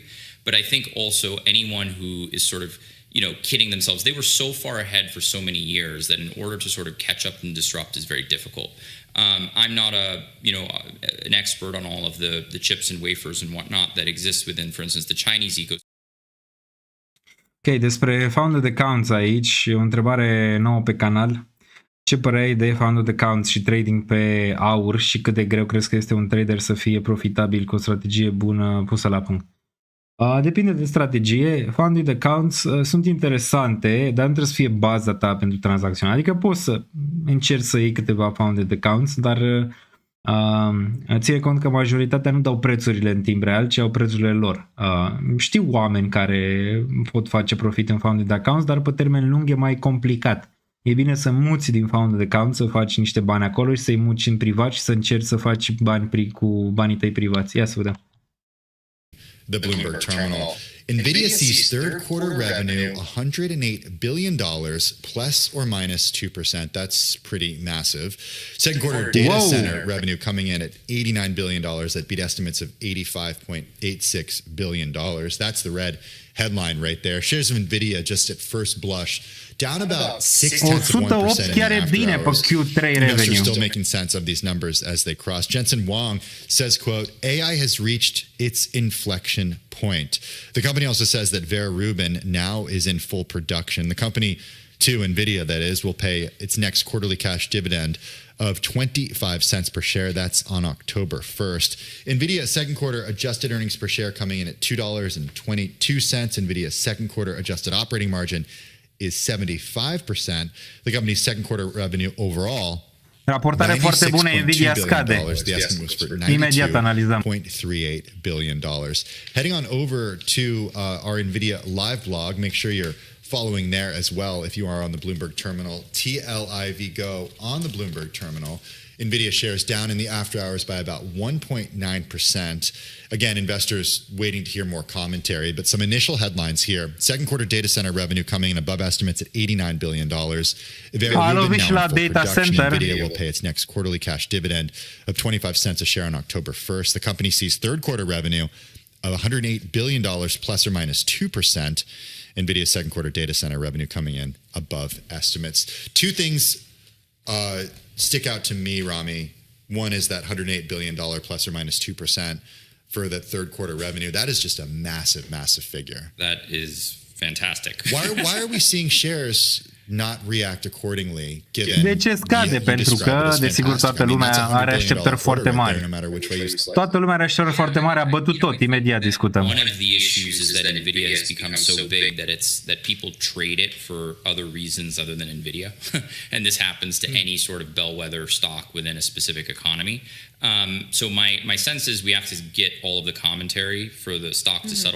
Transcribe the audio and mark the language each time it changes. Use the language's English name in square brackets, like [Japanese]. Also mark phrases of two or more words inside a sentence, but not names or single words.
[English] But I think also anyone who is sort of, kidding themselves, they were so far ahead for so many years that in order to sort of catch up and disrupt is very difficult. I'm not an expert on all of the chips and wafers and whatnot that exist within, for instance, the Chinese ecosystem. [Romanian] Ok, despre [English] founded accounts [Romanian] aici, o întrebare nouă pe canal. Ce părere ai de [English] founded accounts [Romanian] și trading pe aur și cât de greu crezi că este un trader să fie profitabil cu o strategie bună pusă la punct? Depinde de strategie. [English] Founded accounts [Romanian] sunt interesante, dar nu trebuie să fie baza ta pentru tranzacțiune. Adică poți să încerci să iei câteva [English] founded accounts, [Romanian] dar ține cont că majoritatea nu dau prețurile în timp real, ci au prețurile lor. Știu oameni care pot face profit în [English] founded accounts, [Romanian] dar pe termen lung e mai complicat. E bine să muți din [English] founded accounts, [Romanian] să faci niște bani acolo și să-i muci în privat și să încerci să faci bani cu banii tăi privați. Ia să vedem. [English] The Bloomberg terminal. NVIDIA sees third quarter revenue $108 billion plus or minus 2%. That's pretty massive. Second quarter data center revenue coming in at $89 billion. That beat estimates of $85.86 billion. That's the red headline right there. Shares of NVIDIA just at first blush down about 0.6% [Romanian] chiar e bine pe [English] Q3 revenue. Still making sense of these numbers as they cross. Jensen Huang says, quote, AI has reached its inflection point. The company also says that Vera Rubin now is in full production. The company, to NVIDIA that is, will pay its next quarterly cash dividend of 25 cents per share. That's on October 1st. NVIDIA's second quarter adjusted earnings per share coming in at $2.22. NVIDIA's second quarter adjusted operating margin is 75%. The company's second quarter revenue overall, [Romanian] raportare foarte bună, Nvidia scade. Imediat analizăm. [English] $0.38 billion. Heading on over to our NVIDIA live blog, make sure you're following there as well if you are on the Bloomberg terminal. TLIV Go on the Bloomberg terminal. NVIDIA shares down in the after hours by about 1.9%. Again, investors waiting to hear more commentary, but some initial headlines here. Second quarter data center revenue coming in above estimates at $89 billion. Very [Romanian] lovit și la [English] data center. NVIDIA will pay its next quarterly cash dividend of 25 cents a share on October 1st. The company sees third quarter revenue of $108 billion plus or minus 2%. NVIDIA's second quarter data center revenue coming in above estimates. Two things stick out to me, Rami. One is that $108 billion plus or minus 2% for that third quarter revenue. That is just a massive, massive figure. That is fantastic. Why are we seeing shares not react accordingly? Given [Romanian] De ce scade? Pentru că, desigur, toată lumea are așteptări foarte mari. Toată lumea are așteptări foarte mari, a bătut tot, imediat discutăm. [English] One of the issues is that NVIDIA has become so big that people trade it for other reasons other than NVIDIA. And this happens to any sort of bellwether stock within a specific economy. So my sense is we have to get all of the commentary for the stock to settle.